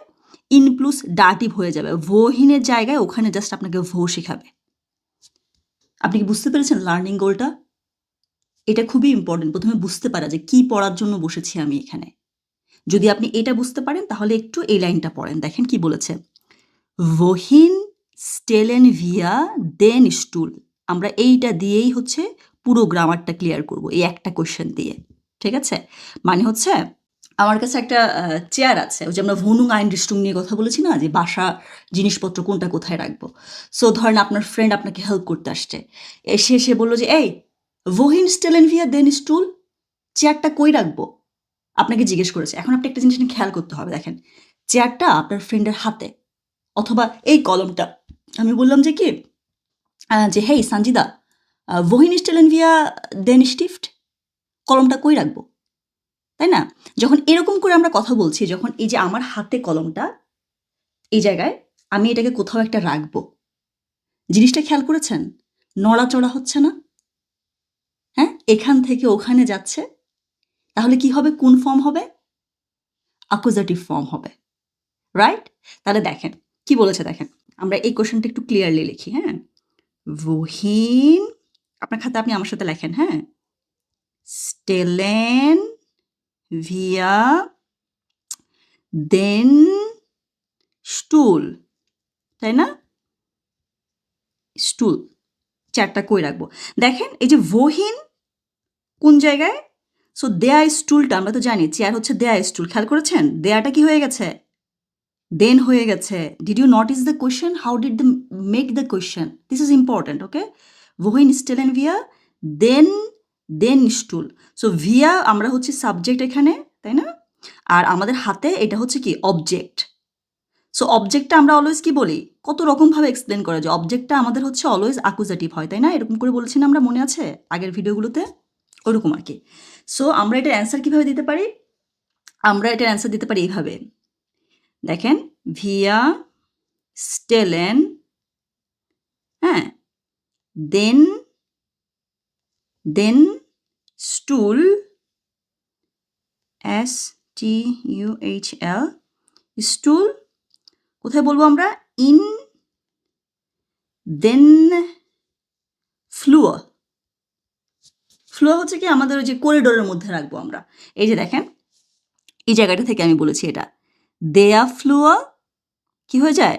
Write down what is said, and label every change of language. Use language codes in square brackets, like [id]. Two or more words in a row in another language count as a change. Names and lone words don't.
[de] in plus Dativ [bn] হয়ে যাবে। wohin এর জায়গায় ওখানে জাস্ট আপনাকে wo শেখাবে। আপনি কি বুঝতে পেরেছেন [en] learning goal? [bn] এটা খুবই ইম্পর্টেন্ট। ১ম এ বুঝতে পারা যে কি পড়ার জন্য বসেছি আমি এখানে। যদি আপনি এটা বুঝতে পারেন তাহলে একটু এই লাইনটা পড়েন। দেখেন কি বলেছে? [de] wohin stellen wir den Stuhl? [bn] আমরা এইটা দিয়েই হচ্ছে পুরো গ্রামারটা ক্লিয়ার করব। এই একটা কোয়েশ্চেন দিয়ে। ঠিক আছে? মানে হচ্ছে আমার কাছে একটা চেয়ার আছে। ওই যে আমরা [de] wohnung Einrichtung [bn] নিয়ে কথা বলেছি না? যে বাসা জিনিসপত্র কোনটা কোথায় রাখবো। সো ধরেন আপনার ফ্রেন্ড আপনাকে হেল্প করতে আসছে। সে বলল যে, [de] "এই wohin stellen wir den Stuhl? [bn] চেয়ারটা কই রাখবো?" আপনাকে জিজ্ঞেস করেছে। এখন আপনি একটা জিনিস খেয়াল করতে হবে। দেখেন, চেয়ারটা আপনার ফ্রেন্ডের হাতে অথবা এই কলমটা। আমি বললাম যে কি? যে, "হেই সানজিদা, [de] wohin stellen wir den Stift?" [bn] কলমটা কই রাখবো? তাই না? যখন এরকম করে আমরা কথা বলছি, যখন এই যে আমার হাতে কলমটা এই জায়গায়, আমি এটাকে কোথাও একটা রাখবো। জিনিসটা খেয়াল করেছেন? নড়াচড়া হচ্ছে না? হ্যাঁ? এখান থেকে ওখানে যাচ্ছে। তাহলে কি হবে? কোন ফর্ম হবে? অ্যাকুজাটিভ ফর্ম হবে। রাইট? তাহলে দেখেন, কি বলেছে দেখেন। আমরা এই কোয়েশ্চেনটা একটু ক্লিয়ারলি লিখি, হ্যাঁ? wohin, আপনার খাতা আপনি আমার সাথে লেখেন, হ্যাঁ? [de] stellen wir den Stuhl, [bn] তাই না? স্টুল, চেয়ারটা কই রাখবো? দেখেন এই যে wohin কোন জায়গায়? সো [de] der Stuhl [bn] আমরা তো জানি চেয়ার হচ্ছে [de] der Stuhl. [bn] খেয়াল করেছেন? দেয়াটা কি হয়ে গেছে? দেন হয়ে গেছে। [en] Did you notice the question? How did they make the question? This is important, okay? [de] wohin stellen wir den Stuhl? [bn] সো wir আমরা হচ্ছে সাবজেক্ট এখানে, তাই না? আর আমাদের হাতে এটা হচ্ছে কি? অবজেক্ট। সো অবজেক্টটা আমরা অলওয়েজ কি বলি? কত রকমভাবে এক্সপ্লেন করা যায়। অবজেক্টটা আমাদের হচ্ছে অলওয়েজ অ্যাকুজাটিভ হয়, তাই না? এরকম করে বলেছি না আমরা, মনে আছে আগের ভিডিওগুলোতে? ওরকম আর কি। সো আমরা এটার অ্যান্সার কিভাবে দিতে পারি? আমরা এটার অ্যান্সার দিতে পারি এইভাবে। দেখেন, [de] wir stellen, হ্যাঁ, den Stuhl, STUHL, [bn] স্টুল কোথায় বলবো আমরা? [de] In den Flur. [bn] ফ্লোর হচ্ছে কি আমাদের ওই যে করিডোরের মধ্যে রাখবো আমরা। এই যে দেখেন, এই জায়গাটা থেকে আমি বলেছি এটা। [de] der Flur [bn] কি হয়ে যায়?